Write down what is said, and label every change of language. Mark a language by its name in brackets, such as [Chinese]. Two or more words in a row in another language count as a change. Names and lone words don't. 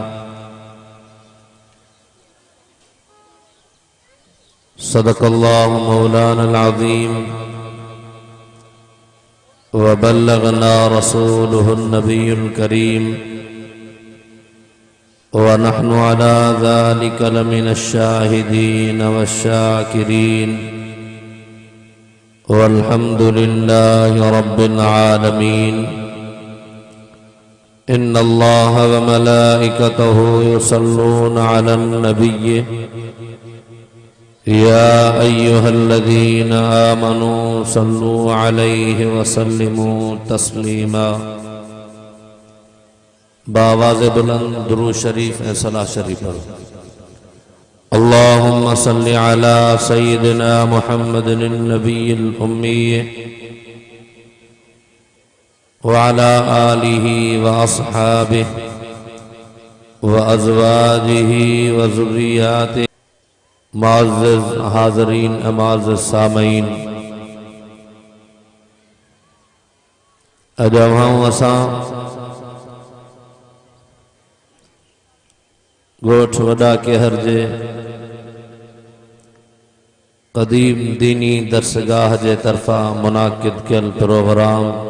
[Arabic] صدق الله مولانا العظيم وبلغنا رسوله النبي الكريم ونحن على ذلك لمن الشاهدين والشاكرين والحمد لله رب العالمين. إن الله وملائكته يصلون على النبي يا أيها الذين آمنوا صلوا عليه وسلموا تسليما. [Sindhi] बावाज़े बुलंद दुरूद शरीफ ए सलाह शरीफ पढ़ो। [Arabic] اللهم صل على سيدنا محمد النبي الأمي وعلى آله وأصحابه وأزواجه وذرياته. [Sindhi] मुअज़्ज़िज़ हाज़रीन, मुअज़्ज़िज़ सामईन, अजवाऊं असां गोठ वॾा केहर जे क़दीम दीनी दरसगाह जे तरफ़ा मुनाकिद कयल प्रोग्राम